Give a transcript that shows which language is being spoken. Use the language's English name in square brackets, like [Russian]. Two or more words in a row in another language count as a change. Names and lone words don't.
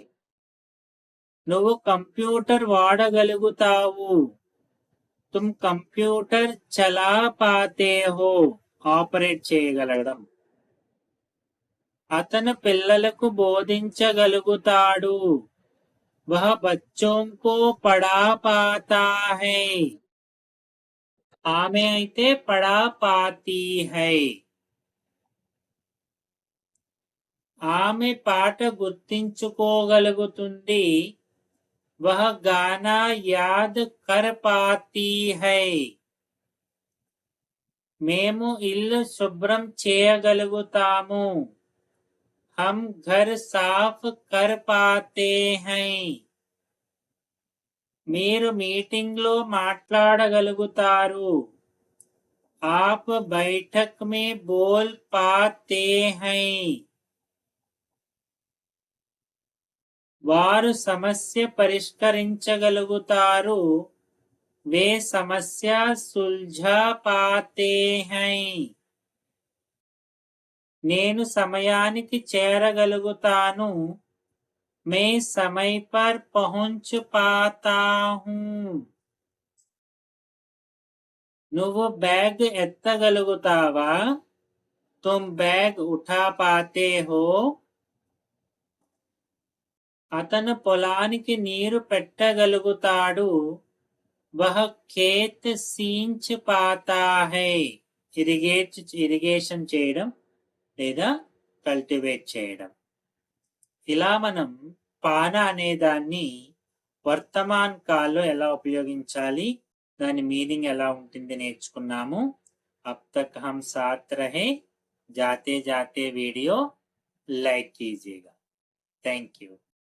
[Telugu] నువ్వు కంప్యూటర్ వాడగలుగుతావు. [Hindi] तुम कंप्यूटर चला पाते हो. [Telugu] ఆపరేట్ చేయగలగడం. అతను పిల్లలకు బోధించగలుగుతాడు. [Hindi] वह बच्चों को पढ़ा पाता है. [Telugu] ఆమె అయితే [Hindi] पढ़ा पाती है. [Telugu] ఆమె పాట గుర్తించుకోగలుగుతుంది. [Hindi] वह गाना याद कर पाती है. [Telugu] మేము ఇల్లు శుభ్రం చేయగలుగుతాము. [Hindi] हम घर साफ कर पाते हैं. [Telugu] మీరు మీటింగ్ లో మాట్లాడగలుగుతారు. [Hindi] आप बैठक में बोल पाते हैं. [Telugu] వారు సమస్య పరిష్కరించగలుగుతారు. [Hindi] वे समस्या सुलझा पाते हैं. [Telugu] నేను సమయానికి చేరగలుగుతాను. [Hindi] मैं समय पर पहुंच पाता हूँ. [Telugu] నువ్వు బ్యాగ్ ఎత్తగలుగుతావా? [Hindi] तुम बैग उठा पाते हो. [Telugu] అతను పొలానికి నీరు పెట్టగలుగుతాడు. [Hindi] वह खेत सींच पाता है. [Telugu] ఇరిగేషన్ చేయడం లేదా కల్టివేట్ చేయడం. ఇలా మనం పాన అనే దాన్ని వర్తమాన్ కాల్లో ఎలా ఉపయోగించాలి, దాని మీనింగ్ ఎలా ఉంటుంది నేర్చుకున్నాము. [Hindi] अब तक हम साथ रहे. जाते जाते वीडियो लाइक कीजिएगा. [English] Thank you.